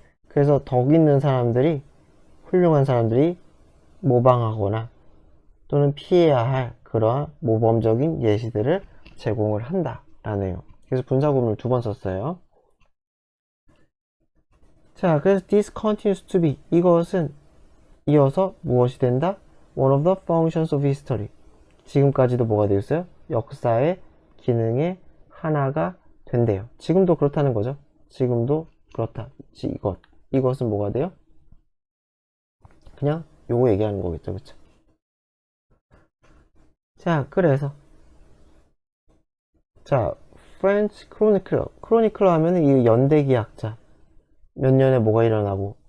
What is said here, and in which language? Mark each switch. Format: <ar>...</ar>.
<ko>그래서 덕 있는 사람들이 훌륭한 사람들이 모방하거나 또는 피해야 할 그러한 모범적인 예시들을 제공을 한다 라네요. 그래서 분사구문을 두 번 썼어요. 자, 그래서</ko> <en>this continues to be</en> <ko>이것은 이어서 무엇이 된다?</ko> <en>one of the functions of history</en> <ko>지금까지도 뭐가 되어 있어요? 역사의 기능의 하나가 된대요. 지금도 그렇다는 거죠. 지금도 그렇다. 이것은 뭐가 돼요? 그냥 요거 얘기하는 거겠죠. 그쵸? 자, 그래서 자, 프렌치 크로니클러 하면은 이 연대기약자 몇 년에 뭐가 일어나고</ko>